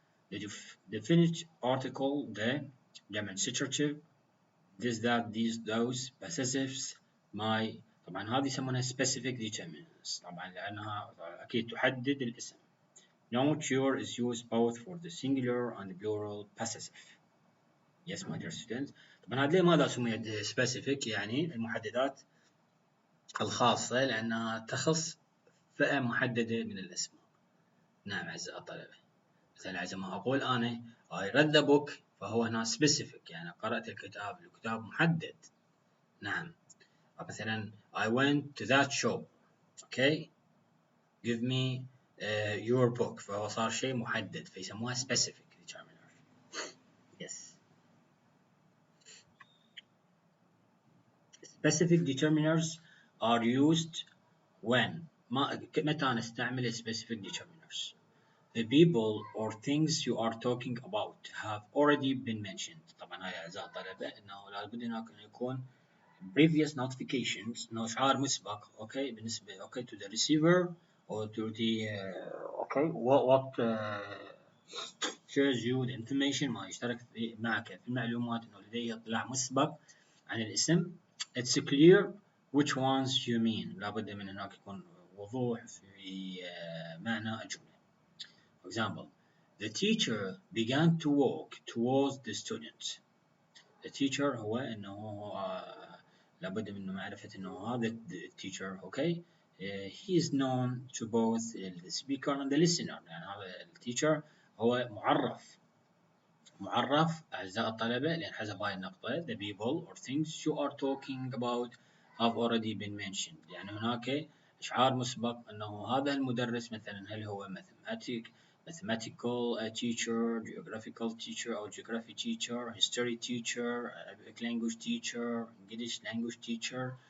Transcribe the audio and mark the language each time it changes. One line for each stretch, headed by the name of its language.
English: The definite article, the demonstrative, this, that, these, those, possessives, my.
Arabic: طبعا هذه يسمونها specific determinants طبعا لأنها أكيد تحدد الاسم.
English: Note your is used both for the singular and the plural possessive. Yes, my dear students.
Arabic: طبعا هذه لماذا سميت specific يعني المحددات الخاصة لأنها تخص فئة محددة من الأسماء. نعم أعزائي الطلبة. مثلا عندما أقول أنا
English: I read the book
Arabic: فهو هنا specific يعني قرأت الكتاب محدد. نعم.
English: مثلا I went to that shop. Okay. Give me your book
Arabic: فهو صار شيء محدد فيسموها
English: specific determiner. Yes. Specific determiners are used when
Arabic: متى نستعمل
English: specific determiners? The people or things you are talking about have already been mentioned.
Arabic: طبعا هاي أعزائي الطلبة إنه لابد أن يكون
English: previous notifications
Arabic: إنه إشعار مسبق okay بالنسبة
English: okay to the receiver or to the okay what shares you the information
Arabic: ما يشترك معك في المعلومات إنه لديه اطلاع مسبق عن الاسم.
English: It's clear which ones you mean.
Arabic: لابد من هناك يكون وضوح في معنى الجملة.
English: For example, the teacher began to walk towards the student. The teacher
Arabic: هو إنه لابد من معرفة إنه هذا
English: teacher okay he is known to both the speaker and the listener.
Arabic: يعني هذا
English: teacher
Arabic: هو معرف أعزائي الطلبة لأن حسب هاي النقطة
English: the people or things you are talking about have already been mentioned.
Arabic: يعني هناك إشعار مسبق أنه هذا المدرس مثلا هل هو mathematics
English: mathematical teacher, geographical teacher أو geography teacher, history teacher, Arabic language teacher, English language teacher.